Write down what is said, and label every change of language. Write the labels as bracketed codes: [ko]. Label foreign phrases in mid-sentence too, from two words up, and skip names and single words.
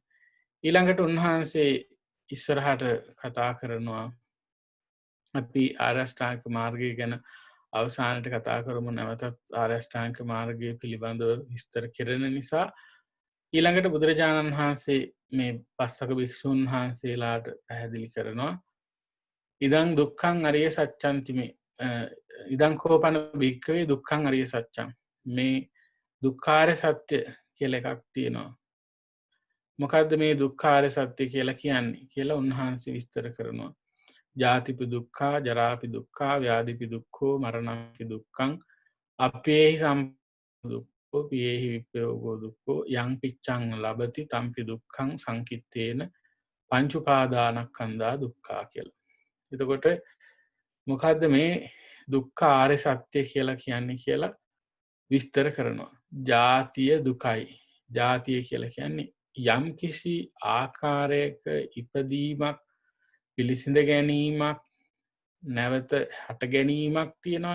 [si] ඊළඟට උන්වහන්සේ ඉස්සරහට කතා කරනවා අපි ආර්ය අෂ්ටාංගික මාර්ගය ගැන අවසානට කතා කරමු. නැවතත් ආර්ය අෂ්ටාංගික මාර්ගය පිළිබඳව විස්තර කෙරෙන නිසා ඊළඟට බුදුරජාණන් වහන්සේ මේ පස්සක භික්ෂුන් වහන්සේලාට පැහැදිලි කරනවා [pi] ඉදං දුක්ඛං අරිය සත්‍යන්ති [si] මේ [pi] ඉදං කෝපන භික්ඛවේ දුක්ඛං අරිය සත්‍යං. [si] මේ දුක්ඛාර සත්‍ය කියලා එකක් තියෙනවා. මොකද්ද මේ දුක්ඛාර සත්‍ය කියලා කියන්නේ කියලා උන්වහන්සේ විස්තර කරනවා. [pi] ජාතිපි දුක්ඛා, ජරාපි දුක්ඛා, ව්‍යාධිපි දුක්ඛෝ, මරණපි දුක්ඛං, අප්පේහි සම්දුක්ඛෝ, පියේහි විප්පයෝගෝ දුක්ඛෝ, යං පිච්ඡං ලබති තම්පි දුක්ඛං සංකිට්ඨේන පංච උපාදානස්කන්ධා දුක්ඛා [si] කියලා. එතකොට මොකද්ද මේ දුක්ඛ ආර්ය සත්‍ය කියලා කියන්නේ කියලා විස්තර කරනවා. ජාතිය දුකයි. ජාතිය කියලා කියන්නේ යම් කිසි ආකාරයක ඉපදීමක්, පිළිසිඳ ගැනීමක්, නැවත හට ගැනීමක් තියනවාද?